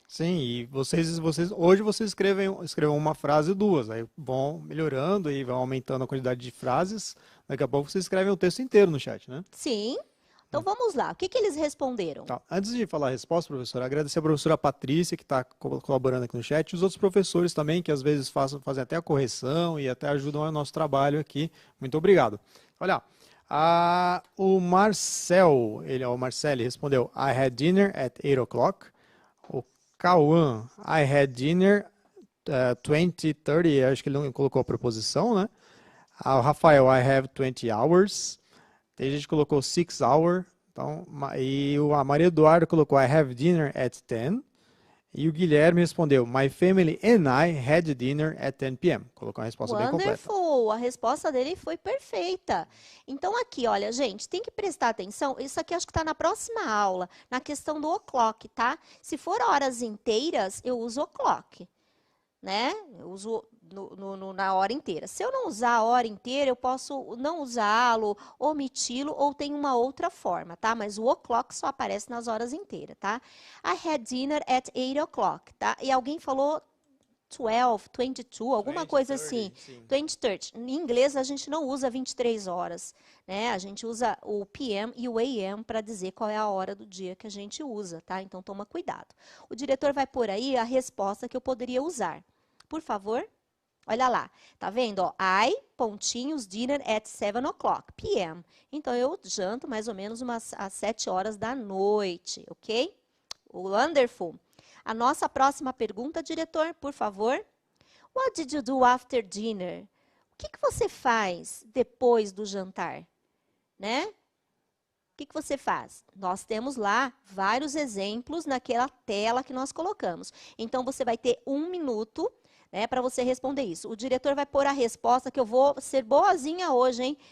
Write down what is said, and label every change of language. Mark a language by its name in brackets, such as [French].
[Portuguese] Sim, e hoje vocês escrevam uma frase ou duas, aí vão melhorando e vão aumentando a quantidade de frases. Daqui a pouco vocês escrevem o texto inteiro no chat, né? Sim. Então, vamos lá. O que eles responderam? Tá. Antes de falar a resposta, professora, agradecer a professora Patrícia, que está colaborando aqui no chat, e os outros professores também, que às vezes fazem até a correção e até ajudam no nosso trabalho aqui. Muito obrigado. Olha, o Marcel, ele respondeu, [English] I had dinner at 8 o'clock. [Portuguese] O Cauã, [English] I had dinner [Portuguese] 20:30, acho que ele não colocou a preposição, né? O Rafael, [English] I have 20 hours. [Portuguese] Tem gente que colocou 6 hours. Então, e a Maria Eduardo colocou [English] I have dinner at 10. [Portuguese] E o Guilherme respondeu [English] My family and I had dinner at 10 p.m. [Portuguese] Colocou uma resposta bem completa. Wonderful! A resposta dele foi perfeita. Então, aqui, olha, gente, tem que prestar atenção. Isso aqui acho que está na próxima aula, na questão do o'clock, tá? Se for horas inteiras, eu uso o'clock, né? Eu uso na hora inteira. Se eu não usar a hora inteira, eu posso não usá-lo, omiti-lo, ou tem uma outra forma, tá? Mas o o'clock só aparece nas horas inteiras, tá? [English] I had dinner at 8 o'clock, [Portuguese] tá? E alguém falou 12, 22, alguma coisa assim. 20, 30. Em inglês, a gente não usa 23 horas, né? A gente usa o PM e o AM para dizer qual é a hora do dia que a gente usa, tá? Então, toma cuidado. O diretor vai pôr aí a resposta que eu poderia usar. Por favor. Olha lá, tá vendo? [English] Ó, I, [Portuguese] pontinhos, [English] dinner at 7 o'clock p.m. [Portuguese] Então, eu janto mais ou menos às 7 horas da noite, ok? Wonderful. A nossa próxima pergunta, diretor, por favor. [English] What did you do after dinner? [Portuguese] O que você faz depois do jantar? Né? O que você faz? Nós temos lá vários exemplos naquela tela que nós colocamos. Então, você vai ter 1 minuto, né, para você responder isso. O diretor vai pôr a resposta, que eu vou ser boazinha hoje, hein?